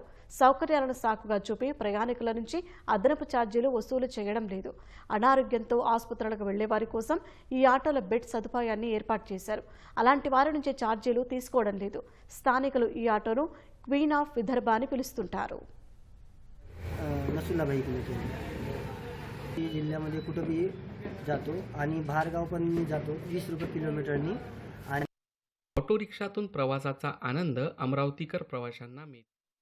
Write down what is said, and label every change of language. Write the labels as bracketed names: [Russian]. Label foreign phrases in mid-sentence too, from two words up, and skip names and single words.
[Telugu] సౌకర్యాలను సాకుగా చూపి ప్రయాణికుల నుంచి అదనపు ఛార్జీలు వసూలు చేయడం లేదు. అనారోగ్యంతో ఆసుపత్రులకు వెళ్లే వారి కోసం ఈ ఆటోల బెడ్ సదుపాయాన్ని ఏర్పాటు చేశారు. అలాంటి వారి నుంచి ఛార్జీలు తీసుకోవడం లేదు. స్థానికులు ఈ ఆటోను [English] Queen of [Telugu] విదర్భ అని పిలుస్తుంటారు. [Marathi] जिल्ह्यामध्ये कुठेही जातो आणि बाहेरगाव पण जातो 20 रुपये किलोमीटरनी. ऑटो रिक्षातून प्रवासाचा आनंद अमरावतीकर प्रवाशांना मिळतो.